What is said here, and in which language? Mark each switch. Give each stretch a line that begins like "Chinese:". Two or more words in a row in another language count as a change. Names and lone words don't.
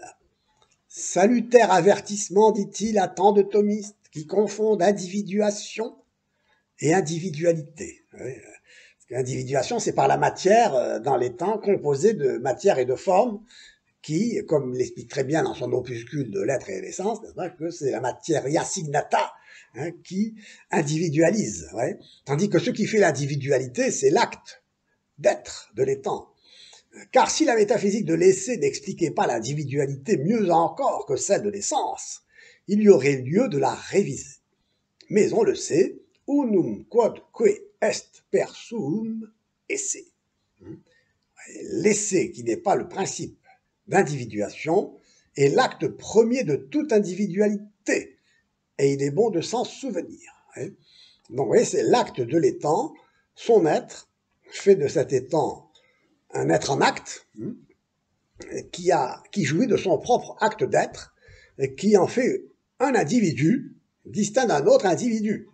French: Salutaire avertissement, dit-il, à tant de thomistes qui confondent individuation et individualité. Parce que l'individuation, c'est par la matière dans les temps composée de matière et de forme qui, comme l'explique très bien dans son opuscule de l'être et l'essence, que c'est la
Latin: materia signata
French: qui individualise. Tandis que ce qui fait l'individualité, c'est l'acte d'être de l'étant. Car si la métaphysique de l'essai n'expliquait pas l'individualité mieux encore que celle de l'essence, il y aurait lieu de la réviser. Mais on le sait,
Latin: unum quodque est per suum esse.
French: L'essai, qui n'est pas le principe d'individuation, est l'acte premier de toute individualité, et il est bon de s'en souvenir. Donc, vous voyez, c'est l'acte de l'étant, son être, fait de cet étant un être en acte, qui jouit de son propre acte d'être, et qui en fait un individu distinct d'un autre individu.